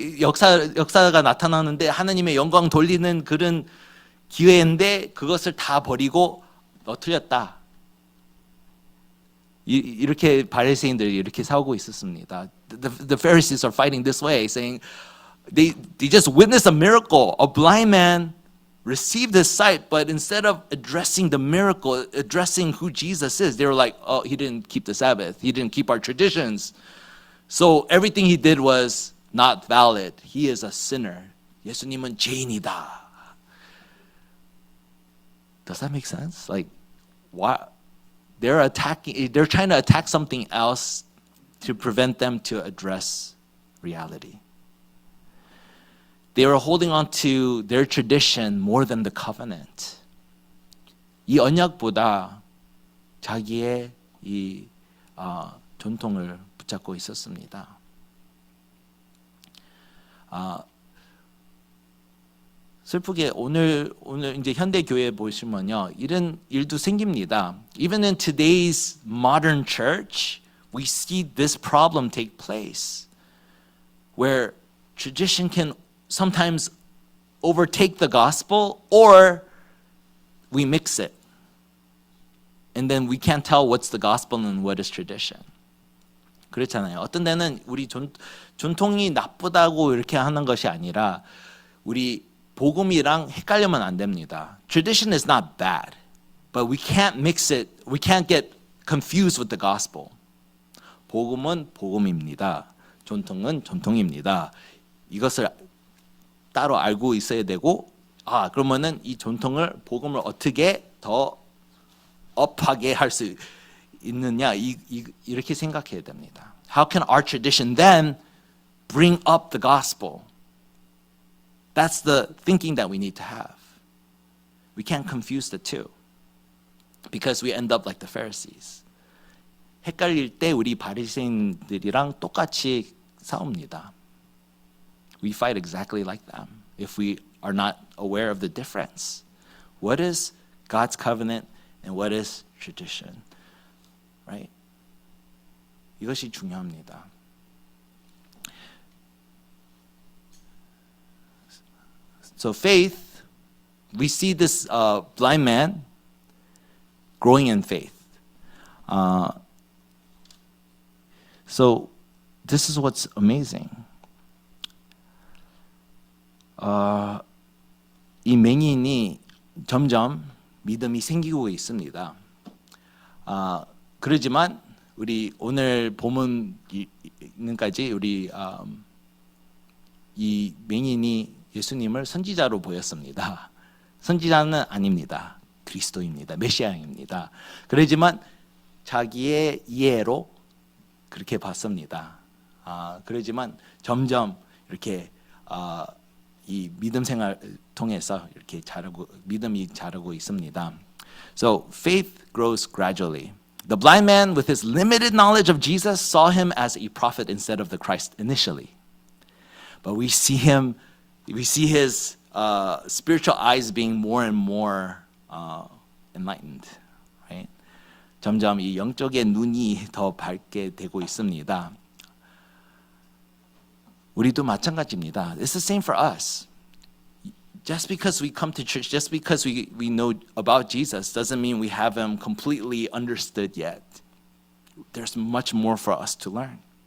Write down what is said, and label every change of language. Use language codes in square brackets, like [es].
[ko] 역사가 나타나는데 하나님의 영광 돌리는 그런 기회인데 그것을 다 버리고 너 틀렸다. 이렇게 바리새인들이 이렇게 싸우고 있었습니다. [en] The Pharisees are fighting this way, saying they just witnessed a miracle. A blind man received his sight, but instead of addressing the miracle, addressing who Jesus is, they were like, he didn't keep the Sabbath. He didn't keep our traditions. So everything he did was not valid. He is a sinner. [ko] 예수님은 죄인이다. [en] Does that make sense? Like, why? They're trying to attack something else to prevent them to address reality. They were holding on to their tradition more than the covenant. [ko] 이 언약보다 자기의 이 전통을 붙잡고 있었습니다. 슬프게 오늘 이제 현대 교회 보시면요, 이런 일도 생깁니다. [en] Even in today's modern church, we see this problem take place, where tradition can sometimes overtake the gospel, or we mix it, and then we can't tell what's the gospel and what is tradition. [ko] 그렇잖아요. 어떤 데는 우리 전통이 나쁘다고 이렇게 하는 것이 아니라 우리 복음이랑 헷갈리면 안 됩니다. [en] Tradition is not bad, but we can't mix it. We can't get confused with the gospel. [ko] 복음은 복음입니다. 전통은 전통입니다. 이것을 따로 알고 있어야 되고, 그러면은 이 전통을 복음을 어떻게 더 업하게 할 수 있느냐, 이렇게 생각해야 됩니다. [en] How can our tradition then bring up the gospel? That's the thinking that we need to have. We can't confuse the two, because we end up like the Pharisees. [ko] 헷갈릴 때 우리 바리새인들이랑 똑같이 싸웁니다. [en] We fight exactly like them if we are not aware of the difference. What is God's covenant and what is tradition? Right? [ko] 이것이 중요합니다. [en] So faith, we see this blind man growing in faith. So this is what's amazing. [ko] 이 맹인이 점점 믿음이 생기고 있습니다. 그러지만 우리 오늘 본문까지 우리 이 맹인이 예수님을 선지자로 보였습니다. 선지자는 아닙니다. 그리스도입니다. 메시아입니다. 그러지만 자기의 이해로 그렇게 봤습니다. 그러지만 점점 이렇게 이 믿음 생활 통해서 이렇게 믿음이 자라고 있습니다. [en] So faith grows gradually. The blind man, with his limited knowledge of Jesus, saw him as a prophet instead of the Christ initially. But we see his spiritual eyes being more and more enlightened, right? [ko] 점점 이 영적의 눈이 더 밝게 되고 있습니다. 우리도 마찬가지입니다. [en] It's the same for us. Just because we come to church, just because we know about Jesus, doesn't mean we have him completely understood yet. There's much more for us to learn.